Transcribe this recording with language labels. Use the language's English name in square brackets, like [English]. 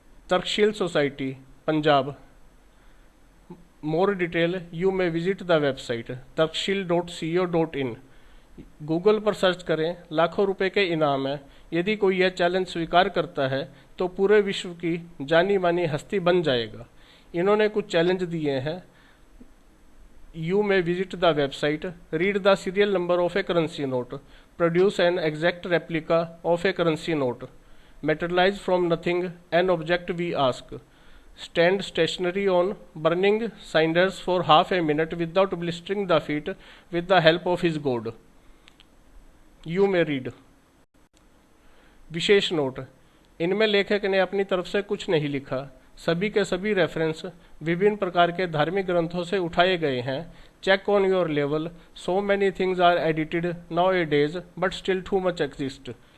[Hindi] तर्कशील society, Punjab. [English] more detail you may visit the website [Hindi] tarkshil.co.in। Google पर search करें, लाखों रुपए के इनाम है। यदि कोई यह चैलेंज स्वीकार करता है तो पूरे विश्व की जानी मानी हस्ती बन जाएगा। इन्होंने कुछ चैलेंज दिए हैं। [English] You may visit the website, read the serial number of a currency note, produce an exact replica of a currency note, materialize from nothing an object we ask, stand stationary on burning cinders for half a minute without blistering the feet with the help of his god. You may read. [Hindi] Wishes note, इनमें लेखक ने अपनी तरफ से कुछ नहीं लिखा। सभी के सभी रेफरेंस विभिन्न प्रकार के धार्मिक ग्रंथों से उठाए गए हैं। [English] Check on your level, so many things are edited nowadays but still too much exist.